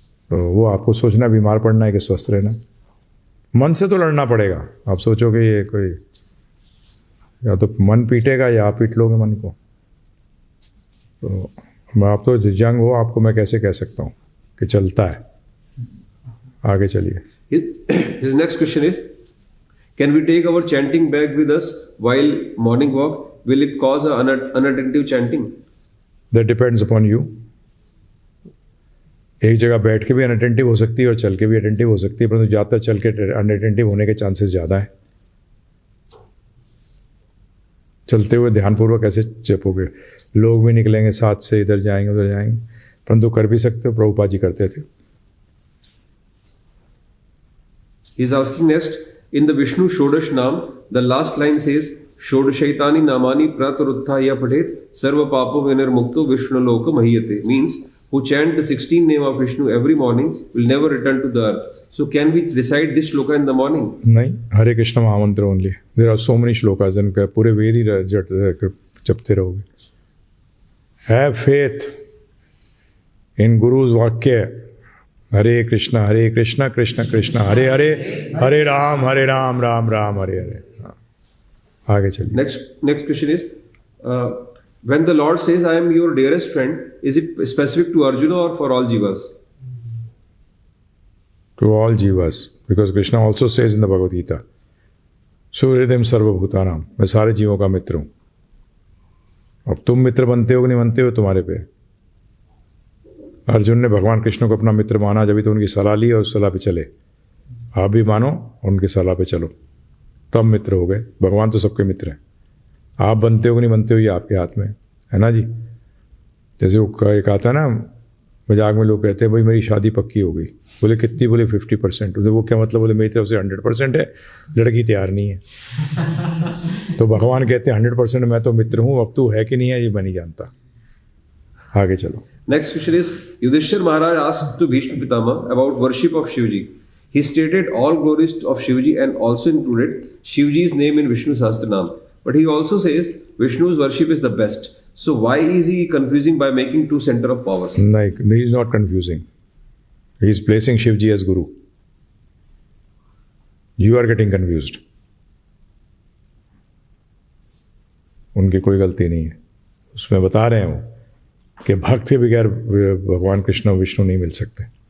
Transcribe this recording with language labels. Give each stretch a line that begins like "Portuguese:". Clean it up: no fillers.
Hindi: तो वो आपको सोचना बीमार पड़ना है कि स्वस्थ रहना। मन से तो लड़ना पड़ेगा। आप सोचोगे ये कोई, या तो मन पीटेगा या आप पीट लोगे मन को। तो आप तो जंग हो, आपको मैं कैसे कह सकता हूँ कि चलता है। आगे चलिए।
English: His next question is, can we take our chanting bag with us while morning walk? Will it cause an unattentive chanting? That depends upon you.
Hindi: एक जगह बैठ के भी अनअटेंटिव हो सकती है और चल के भी अटेंटिव हो सकती है, परंतु ज़्यादातर चल के अनअटेंटिव होने के चांसेस ज़्यादा है। चलते हुए ध्यानपूर्वक कैसे जपोगे? लोग भी निकलेंगे साथ से, इधर जाएंगे उधर जाएंगे, परंतु कर भी सकते हो। प्रभुपाद जी करते थे।
English: He is asking next, in the Vishnu Shodash Nam, the last line says,
Sanskrit: Shodashaitani Namani Prataruthaya Padhet Sarva Papo Vinirmukto Vishnu Loka Mahiyate.
English: Means, who chant the 16 name of Vishnu every morning will never return to the earth. So can we recite this shloka in the morning?
Hindi: नहीं, हरे कृष्ण महामंत्र only.
English: there are so many shlokas,
Hindi: इनका पूरे वेद ही जपते रहोगे।
English: Have faith in guru's वाक्य।
Hindi: हरे कृष्ण कृष्ण कृष्ण हरे हरे, हरे राम राम राम हरे हरे। आगे चलिए।
English: Next question is, when the Lord says, I am your dearest friend, is it specific to Arjuna or for all jivas? To all jivas, because Krishna also says in the Bhagavad Gita,
Sanskrit: Suhridam Sarvabhutanam,
Hindi: मैं सारे जीवों का मित्र हूँ।
English: अब तुम मित्र बनते हो कि नहीं बनते हो तुम्हारे पे। अर्जुन ने भगवान कृष्ण को अपना मित्र माना, जब भी तो उनकी सलाह ली और उस सलाह पे चले। आप भी मानो और उनकी सलाह पे चलो, तब मित्र हो गए। भगवान तो सबके मित्र हैं। आप बनते हो कि नहीं बनते हो ये आपके हाथ में है ना जी। जैसे वो एक आता है ना मजाक में, लोग कहते हैं भाई मेरी शादी पक्की हो गई। बोले कितनी? बोले 50%। वो क्या मतलब? बोले मेरी तरफ से 100% है, लड़की तैयार नहीं है। तो भगवान कहते हैं 100% मैं तो मित्र हूँ, अब तू है कि नहीं है ये मैं नहीं जानता। आगे चलो। Next question is, Yudhishthir Maharaj asked to Bhishma Pitama about worship of Shivji. He stated all glories of Shivji and also included Shivji's name in Vishnu Sahasranam. But he also says Vishnu's worship is the best. So why is he confusing by making two center of powers? No, he is not confusing. He is placing Shivji as Guru. You are getting confused.
Hindi: उनकी कोई गलती नहीं है। उसमें बता रहे हैं वो कि भक्त के बगैर भगवान कृष्ण और विष्णु नहीं मिल सकते।